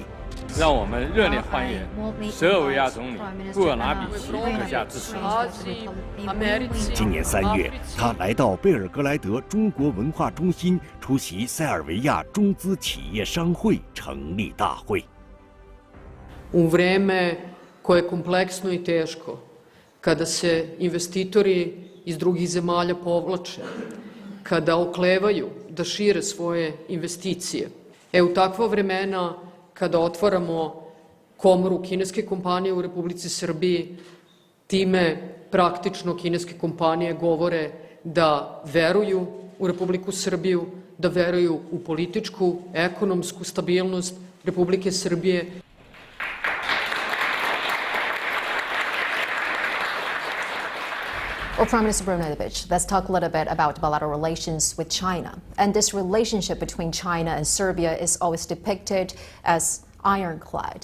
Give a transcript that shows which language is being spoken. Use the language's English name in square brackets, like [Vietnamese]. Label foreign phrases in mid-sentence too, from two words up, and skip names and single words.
[Chinese] 让我们热烈欢迎塞尔维亚总理布尔纳比奇阁下致辞。今年3月，他来到贝尔格莱德中国文化中心出席塞尔维亚中资企业商会成立大会。 [Serbian] U vreme koje je kompleksno i teško, kada se investitori iz drugih zemalja povlače, kada oklevaju da šire svoje investicije, u takva vremena kada otvaramo komoru kineske kompanije u Republici Srbiji, time praktično kineske kompanije govore da veruju u Republiku Srbiju, da veruju u političku, ekonomsku stabilnost Republike Srbije. [English] Well, Prime Minister Brnabić, let's talk a little bit about bilateral relations with China. And this relationship between China and Serbia is always depicted as ironclad.